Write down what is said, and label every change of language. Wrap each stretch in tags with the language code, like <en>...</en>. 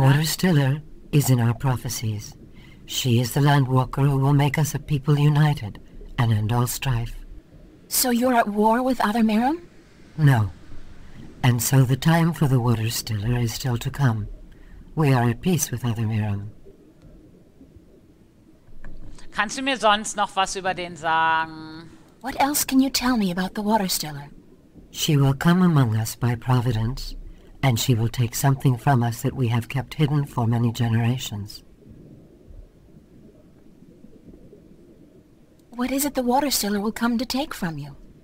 <en>Water Stiller is in our prophecies. She is the Landwalker who will make us a people united and end all strife. So you're at war with other Merim? No. And so the time for the Water Stiller is still to come. We are at peace with other Merim.</en> <de>Kannst du mir sonst noch was über den sagen?</de> <en>What else can you tell me about the water stiller? She will come among us by providence, and she will take something from us that we have kept hidden for many generations. What is it the water stiller will come to take from you?</en>